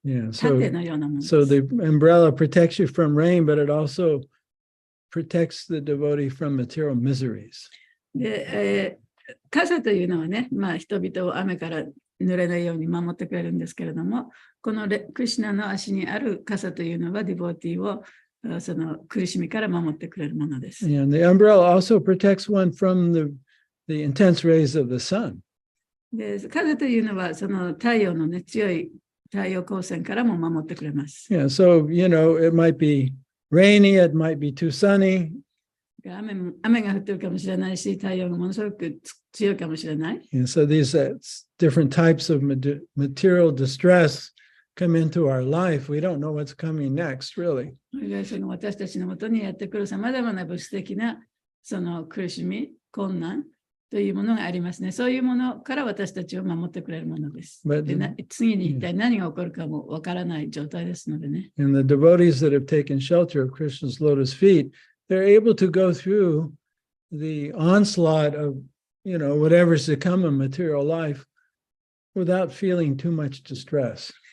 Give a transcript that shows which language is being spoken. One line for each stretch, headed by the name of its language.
English: Yeah,
Japanese: 盾のようなものです。
English: so the umbrella protects you from rain, but it also protects the devotee from material miseries.
Japanese: で、傘というのはね、まあ、人々を雨から濡れないように守ってくれるんですけれども、このクリシュナの足にある傘というのはディボーティーをその苦しみから守ってくれるものです。
English: And the umbrella also protects one from the intense rays of the sun.
Japanese: で、傘というのはその太陽のね、強い太陽光線からも守ってくれます。
English: Yeah, so, you know, it might be rainy, it might be too sunny.
Japanese: 雨が降ってるかもしれないし、太陽がものすごく強いかもしれない。
English: And so these different types of material distress come into our life. We don't know what's coming next, really.
Japanese: それがその私たちのもとにやってくるさまざまな物質的なその苦しみ、困難というものがありますね。そういうものから私たちを守ってくれるものです。で次に一体何が起こるかもわからない状態ですのでね。
English: And the devotees that have taken shelter of Krishna's lotus feet, they're able to go through the onslaught of, you know, whatever's to come in material life without feeling too much distress.